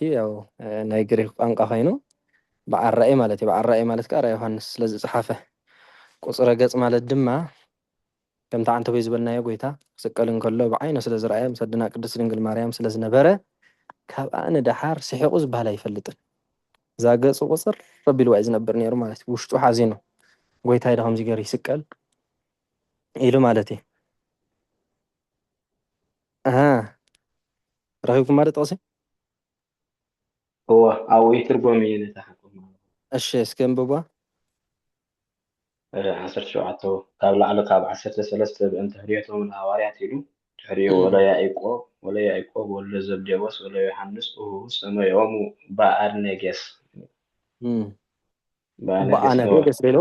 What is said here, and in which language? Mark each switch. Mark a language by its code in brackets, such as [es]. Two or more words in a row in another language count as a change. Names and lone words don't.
[ti] እዩ ያው ናይ ግሪክ ቋንቋ ኮይኑ በዓል ራእይ ማለት እዩ በዓል ራእይ ማለት ከዓ ራእይ ዮሃንስ ስለ ዝፀሓፈ ቁፅረ ገጽ ማለት ድማ ከምቲ ዓንተ ወይ ዝበልናዮ ጎይታ ክስቀል እንከሎ ብዓይኑ ስለ ዝረኣየ ምስ ኣድና ቅድስት ድንግል ማርያም ስለ ዝነበረ ካብኣ ንድሓር ስሒቑ ዝበሃል ኣይፈልጥን እዛ ገፁ ቁፅር ረቢልዋ እዩ ዝነብር ነይሩ ማለት እዩ ውሽጡ ሓዚኑ ጎይታ ኢደ ከምዚ ገይሩ ይስቀል ኢሉ ማለት እዩ ረኺብኩም ማለት ጠቕሲ هو أو يترجم ينتحكم እሺ እስኪ እንብቧ 17 ካብ ላዕሊ ካብ 13 [gez] ብእንተ ህድየቶም ንሃዋርያት [ti] ኢሉ ድሕሪኡ [gez] ወለ ያዕቆብ ወለ ዘብዴዎስ ወለ ዮሃንስ ሰመዮሙ በአርኔጌስ [ti] በአነጌስ ሌሎ